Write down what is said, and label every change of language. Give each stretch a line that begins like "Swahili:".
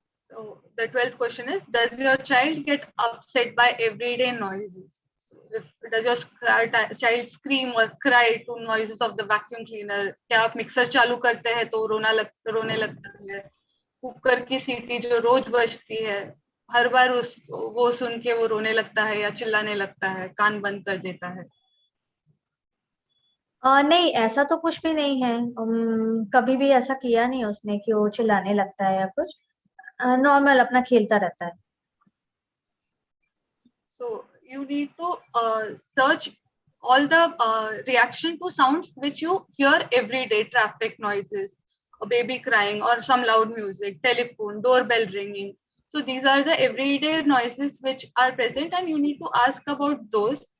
English: So the 12th question is, does your child get upset by everyday noises? If does your child scream or cry to noises of the vacuum cleaner?
Hindi: क्या आप mixer चालू करते हैं तो रोने लगता है? कुकर की सीटी जो रोज बजती है, हर बार वो सुन के वो रोने लगता है या चिल्लाने लगता है, कान बंद कर देता है? नहीं, ऐसा तो कुछ भी नहीं है। कभी भी ऐसा किया नहीं उसने कि वो चिल्लाने लगता है या कुछ। नॉर्मल अपना खेलता रहता है।
English: So you need to search all the reaction to sounds which you hear every day: traffic noises, a baby crying, or some loud music, telephone, doorbell ringing. So these are the everyday noises which are present, and you need to ask about those.